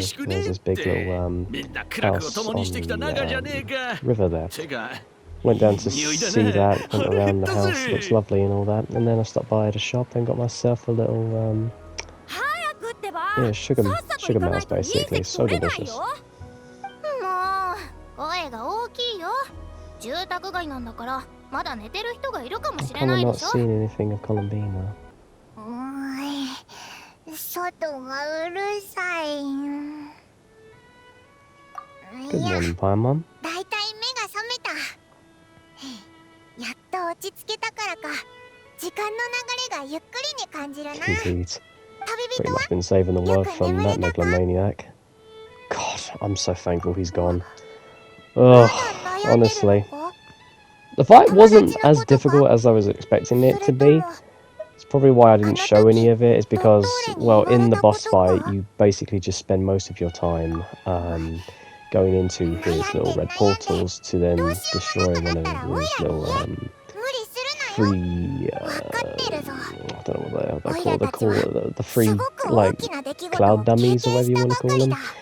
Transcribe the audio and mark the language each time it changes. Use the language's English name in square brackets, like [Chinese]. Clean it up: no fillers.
[English] There's this big little house on the river there. Went down to see that, went around the house, looks lovely and all that. And then I stopped by at a shop and got myself a little, yeah, sugar mouse basically. So delicious. [Japanese] 声が大きいよ。住宅街なんだからまだ寝てる人がいるかもしれ [English] I've [Japanese] ない [English] not [Japanese] でしょ。 [English] seen anything of Columbina. [Japanese] 外がうるさい。 [English] Good morning, Paimon. [Japanese] だいたい目が覚めた。やっと落ち着けたからか、時間の流れがゆっくりに感じるな。 [English] Indeed. Pretty much been saving the world from that megalomaniac. God, I'm so thankful he's gone. Ugh, honestly. The fight wasn't as difficult as I was expecting it to be. It's probably why I didn't show any of it, is because, well, in the boss fight, you basically just spend most of your time going into his little red portals to then destroy one of his little free, I don't know what they're called, the free, like, cloud dummies or whatever you want to call them.